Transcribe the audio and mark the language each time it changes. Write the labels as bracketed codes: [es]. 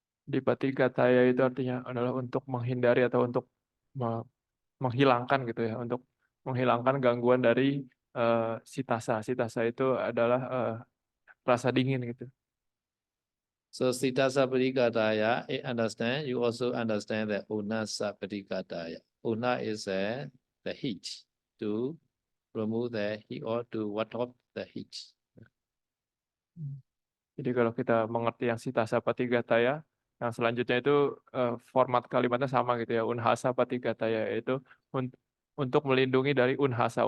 [id] Di Patigataya itu artinya adalah untuk menghindari atau untuk menghilangkan gitu ya, untuk menghilangkan gangguan dari sitasa. Sitasa itu adalah rasa dingin gitu. [en] So Sitasa Padikataya, understand, you also understand that Unasa Padikataya. Una is the heat, to remove the heat or to ward off the heat. [id] Jadi kalau kita mengerti yang sitasa patigataya, yang selanjutnya itu format kalimatnya sama gitu ya, unhasa patigataya, yaitu untuk melindungi dari unhasa.